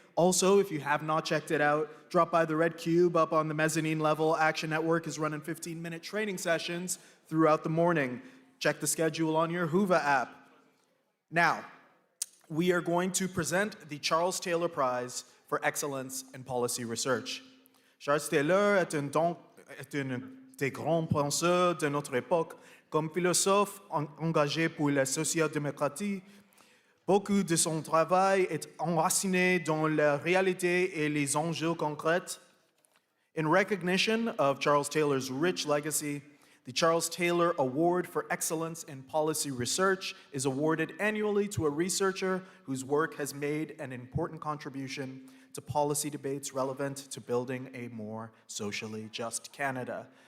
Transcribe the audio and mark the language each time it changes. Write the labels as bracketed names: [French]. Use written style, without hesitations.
[English] Also, if you have not checked it out, drop by the red cube up on the mezzanine level. Action Network is running 15-minute training sessions throughout the morning. Check the schedule on your Hoover app. Now, we are going to present the Charles Taylor Prize for Excellence in Policy Research. [French] Charles Taylor est un des grands penseurs de notre époque. Comme philosophe engagé pour la social-démocratie, beaucoup de son travail est enraciné dans la réalité et les enjeux concrets. [English] In recognition of Charles Taylor's rich legacy, the Charles Taylor Award for Excellence in Policy Research is awarded annually to a researcher whose work has made an important contribution to policy debates relevant to building a more socially just Canada.